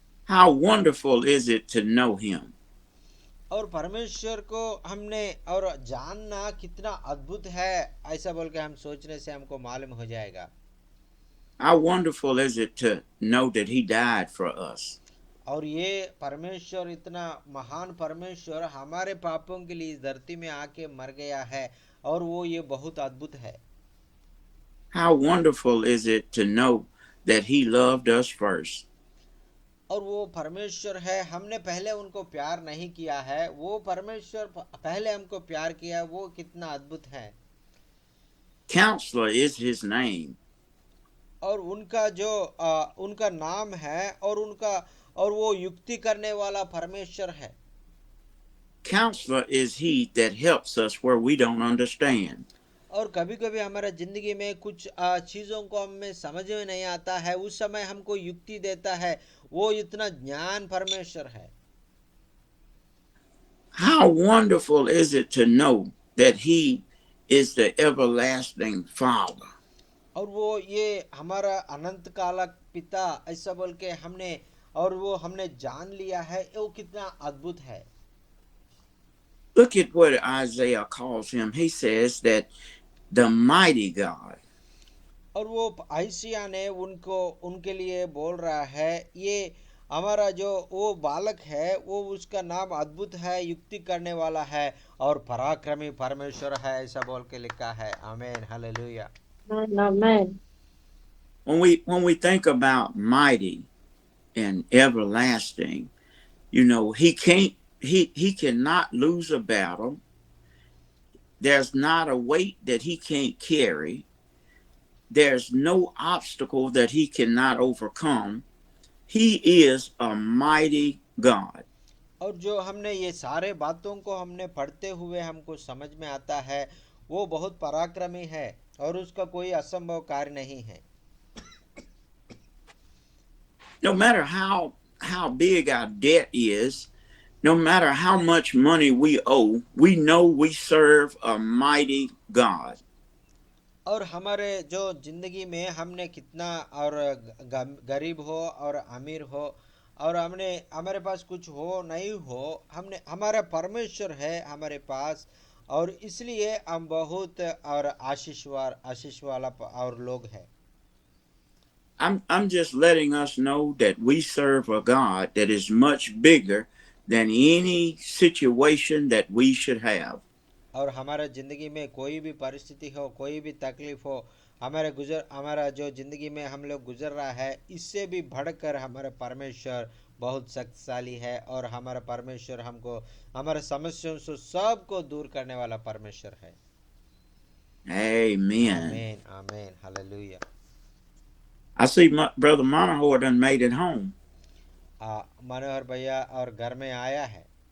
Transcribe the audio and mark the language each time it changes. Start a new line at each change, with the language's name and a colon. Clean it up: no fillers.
English: How wonderful is it to know him.
Hindi: और परमेश्वर को हमने और जानना कितना अद्भुत है, ऐसा बोल के हम सोचने से हमको मालूम हो जाएगा।
English: How wonderful is it to know that he died for us.
Hindi: और ये परमेश्वर, इतना महान परमेश्वर हमारे पापों के लिए इस धरती में आके मर गया है, और वो ये बहुत अद्भुत है।
English: How wonderful is it to know that he loved us first.
Hindi: और वो परमेश्वर है, हमने पहले उनको प्यार नहीं किया है, वो परमेश्वर पहले हमको प्यार किया, वो कितना अद्भुत है।
English: Counselor is his name.
Hindi: और उनका जो उनका नाम है, और वो युक्ति करने वाला परमेश्वर है।
English: Counselor is he that helps us where we don't understand.
Hindi: और कभी कभी हमारा जिंदगी में कुछ चीजों को हमें समझ में नहीं आता है, उस समय हमको युक्ति देता है, वो इतना ज्ञान परमेश्वर है।
English: How wonderful is it to know that he is the everlasting Father.
Hindi: और वो ये हमारा अनंत काल पिता, ऐसा बोल के हमने, और वो हमने जान लिया है, वो कितना अद्भुत है।
English: Look at what Isaiah calls him. He says that the mighty God.
Hindi: और वो आयसिया ने उनको, उनके लिए बोल रहा है, ये हमारा जो वो बालक है, वो उसका नाम अद्भुत है, युक्ति करने वाला है, और पराक्रमी परमेश्वर है, ऐसा बोल के लिखा है। आमीन, hallelujah.
English: Amen. When we think about mighty and everlasting, you know, he cannot lose a battle. There's not a weight that he can't carry. There's no obstacle that he cannot overcome. He is a mighty God.
Hindi: और जो हमने ये सारे बातों को हमने पढ़ते हुए हमको समझ में आता है, वो बहुत पराक्रमी है, और उसका कोई असंभव कार्य नहीं है।
English: No matter how big our debt is, no matter how much money we owe, we know we serve a mighty God.
Hindi: और हमारे जो जिंदगी में हमने कितना और गरीब हो और अमीर हो, और हमने हमारे पास कुछ हो नहीं हो, हमने हमारा परमेश्वर है हमारे पास, और इसलिए हम बहुत और आशीष वाला और लोग हैं।
English: I'm just letting us know that we serve a God that is much bigger than any situation that we should have.
Hindi: और हमारा जिंदगी में कोई भी परिस्थिति हो, कोई भी तकलीफ हो, हमारा जो जिंदगी में हम लोग गुजर रहा है, इससे भी बढ़कर हमारा परमेश्वर बहुत शक्तिशाली है, और हमारा परमेश्वर हमको हमारे समस्याओं से सबको दूर करने वाला परमेश्वर है।
English: Amen.
Hindi: आमीन, आमीन, hallelujah.
English: I see Brother Monahoe done made it home.
Hindi: मनोहर भैया और घर में आया है।